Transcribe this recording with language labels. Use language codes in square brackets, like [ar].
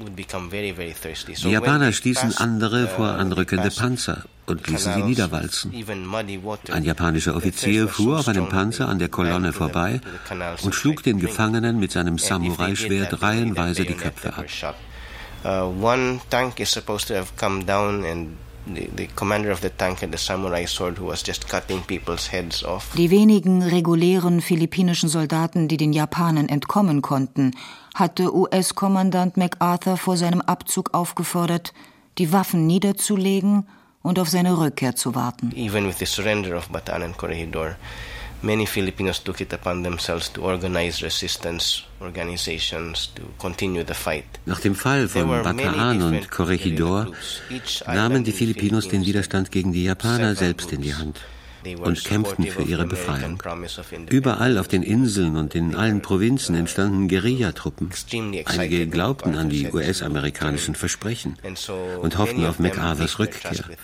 [de] Die Japaner stießen andere vor anrückende Panzer und ließen sie niederwalzen. Ein japanischer Offizier fuhr auf einem Panzer an der Kolonne vorbei und schlug den Gefangenen mit seinem Samurai-Schwert reihenweise die Köpfe ab. [en] One tank is supposed to have come down and the commander of the tank had a samurai sword who was just cutting people's heads off. [de] Die wenigen regulären philippinischen Soldaten, die den Japanern entkommen konnten, hatte US-Kommandant MacArthur vor seinem Abzug aufgefordert, die Waffen niederzulegen und auf seine Rückkehr zu warten. [en] Even with the surrender of Bataan and Corregidor, many Filipinos took it upon themselves to organize resistance organizations to continue the fight. [de] Nach dem Fall von Bataan und Corregidor nahmen die Filipinos den Widerstand gegen die Japaner selbst in die Hand und kämpften für ihre Befreiung. Überall auf den Inseln und in allen Provinzen entstanden Guerillatruppen. Einige glaubten an die US-amerikanischen Versprechen und hofften auf MacArthurs Rückkehr.